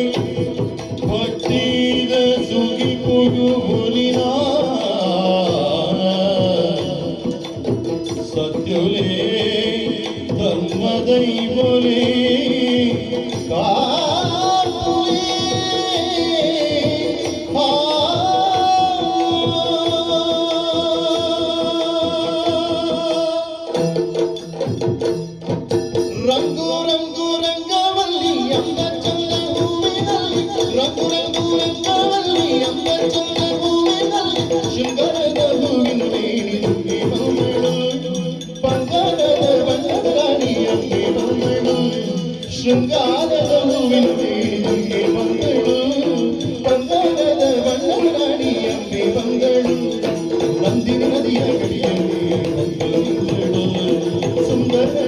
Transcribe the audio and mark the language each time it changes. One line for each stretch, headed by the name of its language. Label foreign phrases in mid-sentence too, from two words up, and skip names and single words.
Tulu: ಭಕ್ತಿದ ಸುಗಿ ಪುಗುಲಿನ ಸತ್ಯುಲೇ ಧರ್ಮದೈವಲೇ ಕಾಪುಲೇ ರಂಗು
Kannada: ರಂಗು ರಂಗವಲ್ಲಿ ಅಂದ ಚಂದ ಹೂವಿನಲ್ಲಿ ರಂಗು ರಂಗು ರಂಗವಲ್ಲಿ ಅಂದ ಚಂದ ಹೂವಿನಲ್ಲಿ ಶೃಂಗಾರದ ಹೂವಿನ ವೇಣಿ ನುಗ್ಗಿ ಬಂದಳು ಬಂಗಾರದ ಬಣ್ಣದ ರಾಣಿ ಅಂಗೆ ಬಂದಳು ಶೃಂಗಾರದ ಹೂವಿನ ವೇಣಿ ನುಗ್ಗಿ ಬಂದಳು ಬಂಗಾರದ ಬಣ್ಣದ ರಾಣಿ ಅಂಗೆ ಬಂದಳು ನಂದಿನಿ ನದಿಯ ಗಡಿಯಲ್ಲಿ ಬಂದಳು ಸುಂದರ